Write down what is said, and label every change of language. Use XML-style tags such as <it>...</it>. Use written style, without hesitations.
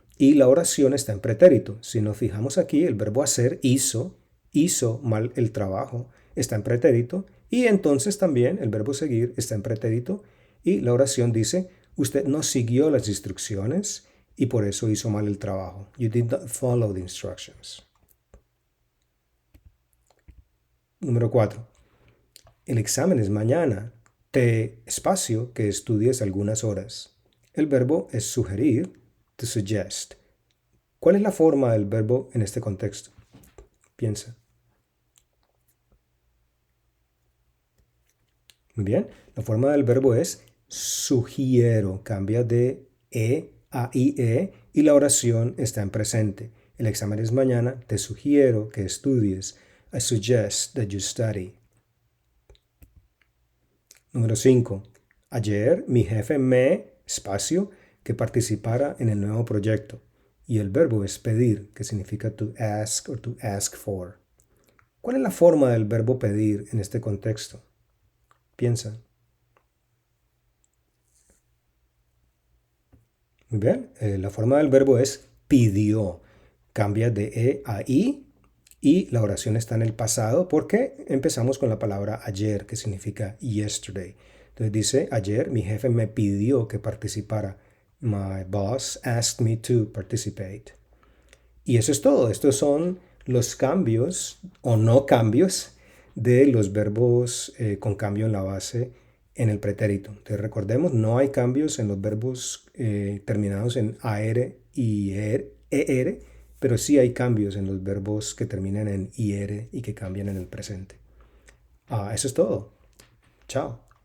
<es>Y la oración está en pretérito. Si nos fijamos aquí, el verbo hacer hizo mal el trabajo, está en pretérito. Y entonces también el verbo seguir está en pretérito. Y la oración dice, usted no siguió las instrucciones y por eso hizo mal el trabajo.</es> <en>You did not follow the instructions.</en> <es>Número 4. El examen es mañana. Te espacio que estudies algunas horas. El verbo es sugerir,</es> <en>to suggest.</en> <es>¿Cuál es la forma del verbo en este contexto? Piensa. Muy bien. La forma del verbo es sugiero. Cambia de a ie y la oración está en presente. El examen es mañana. Te sugiero que estudies.</es> <en>I suggest that you study.</en> <es>Número 5. Ayer mi jefe espacio, que participara en el nuevo proyecto. Y el verbo es pedir, que significa</es> <en>to ask or to ask for.</en> <es>¿Cuál es la forma del verbo pedir en este contexto? Piensa. Muy bien, la forma del verbo es pidió. Cambia de a i y la oración está en el pasado porque empezamos con la palabra ayer, que significa</es> <en>yesterday.</en> <es>Entonces dice, ayer mi jefe me pidió que participara.</es> <en>My boss asked me to participate.</en> <es>Y eso es todo. Estos son los cambios o no cambios de los verbos con cambio en la base en el pretérito. Entonces recordemos, no hay cambios en los verbos terminados en AR y ER, pero sí hay cambios en los verbos que terminan en IR y que cambian en el presente. Eso es todo. Chao.</es>